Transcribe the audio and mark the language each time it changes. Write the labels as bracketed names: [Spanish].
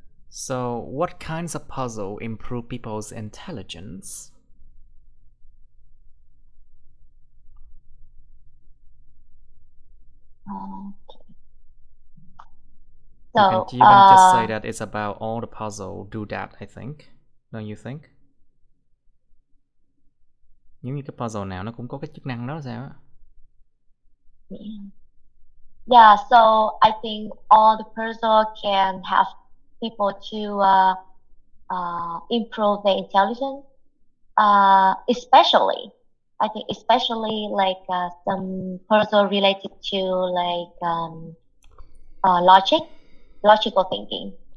[English] So, what kinds of puzzle improve people's intelligence? So you can just say that it's about all the puzzle do that, I think. Don't you think? [Vietnamese] Giống như cái puzzle nào nó cũng có cái chức năng đó sao á? [English] Yeah, so I think all the puzzle can help people to improve their intelligence. Especially, I think especially some puzzle related to logical thinking.